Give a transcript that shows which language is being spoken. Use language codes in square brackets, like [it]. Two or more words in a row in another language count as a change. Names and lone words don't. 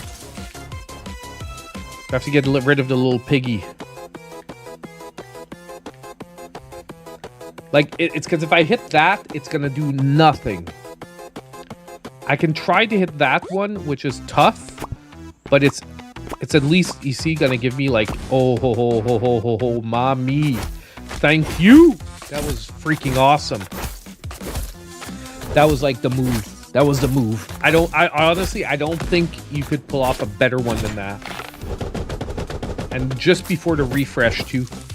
[en] I have to get rid of the little piggy. Like, it's because if I hit that, it's gonna do nothing. I can try to hit that one, which is tough, but it's at least, you see, gonna give me like, oh, ho, ho, ho, ho, ho, ho, mommy. Thank you. That was freaking awesome. That was like the move. That was the move. I honestly, I don't think you could pull off a better one than that. And just before the refresh too.